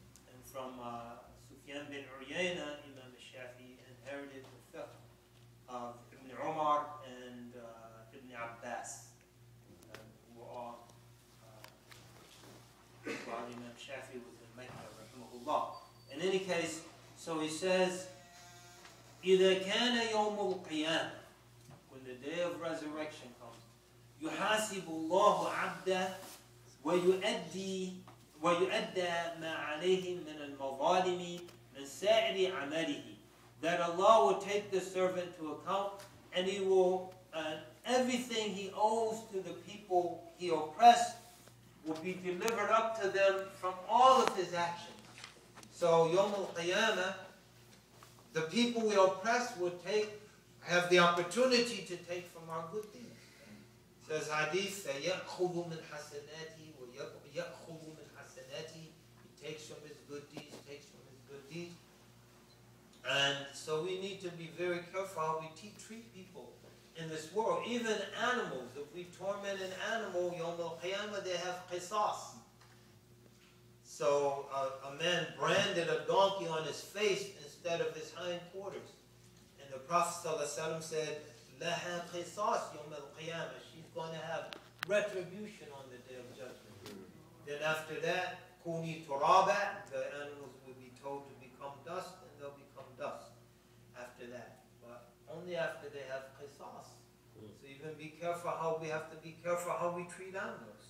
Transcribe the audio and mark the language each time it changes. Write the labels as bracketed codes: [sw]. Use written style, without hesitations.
[en] And from Sufyan bin Uyayna, Imam Shafi'i inherited the fiqh of Ibn Umar and Ibn Abbas, who were all while Imam Shafi'i was in Mecca, rahimahullah. In any case, so he says, [ar] إِذَا كَانَ يَوْمُ الْقِيَامَةِ, [en] when the day of resurrection comes, [ar] يحاسب الله عبده ويؤدى ما عليه من المظالم من سائر عمله. [en] That Allah will take the servant to account, and He will, everything he owes to the people he oppressed will be delivered up to them from all of his actions. So, Yawm al-Qiyamah, the people we oppress will have the opportunity to take from our good deeds. It says hadith, [ar] يَأْخُذُ مِنْ حَسَنَاتِهِ وَيَأْخُذُ مِنْ حَسَنَاتِهِ. [en] He takes from his good deeds, takes from his good deeds. And so we need to be very careful how we treat people in this world. Even animals, if we torment an animal, Yawm al-Qiyamah, they have qisas. So a man branded a donkey on his face instead of his hindquarters. And the Prophet ﷺ said, [ar] لَهَا قِصَاص يَوْمَ الْقِيَامَةِ. [en] She's going to have retribution on the Day of Judgment. Then after that, [ar] كُونِي تُرَابًا. [en] The animals will be told to become dust, and they'll become dust after that. But only after they have qisas. So even be careful how we have to be careful how we treat animals.